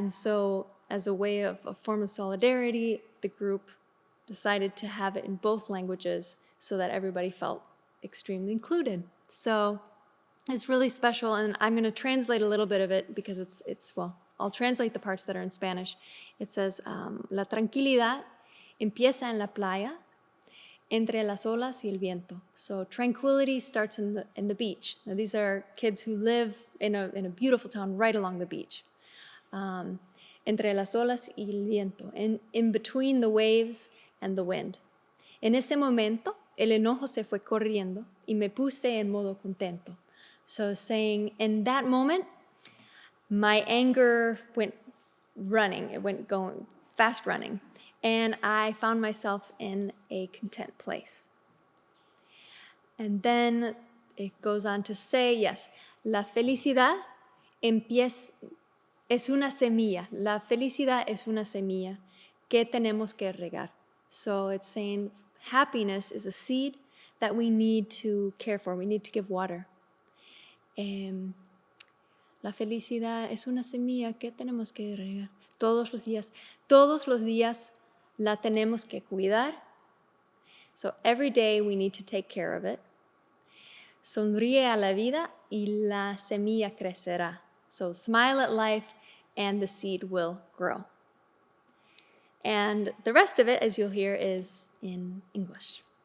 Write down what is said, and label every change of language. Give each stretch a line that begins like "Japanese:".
English: And so as a way of a form of solidarity, the group decided to have it in both languages so that everybody felt extremely included. So it's really special, and I'm going to translate a little bit of it because well, I'll translate the parts that are in Spanish. It says,
Spanish: la tranquilidad empieza en la playa, entre las olas y el viento.
English: So tranquility starts in the beach. Now these are kids who live in a beautiful town right along the beach.
Spanish: Entre las olas y el viento,
English: in between the waves and the wind.
Spanish: En ese momento, el enojo se fue corriendo y me puse en modo contento.
English: So saying, in that moment, my anger went running. It went going fast running. And I found myself in a content place. And then it goes on to say, yes,
Spanish: la felicidad es una semilla. La felicidad es una semilla que tenemos que regar.
English: So it's saying happiness is a seed that we need to care for. We need to give water.
Spanish: La felicidad es una semilla que tenemos que regar todos los días. Todos los días la tenemos que cuidar.
English: So every day we need to take care of it.
Spanish: Sonríe a la vida y la semilla crecerá.
English: So smile at life and the seed will grow. And the rest of it, as you'll hear, is in English.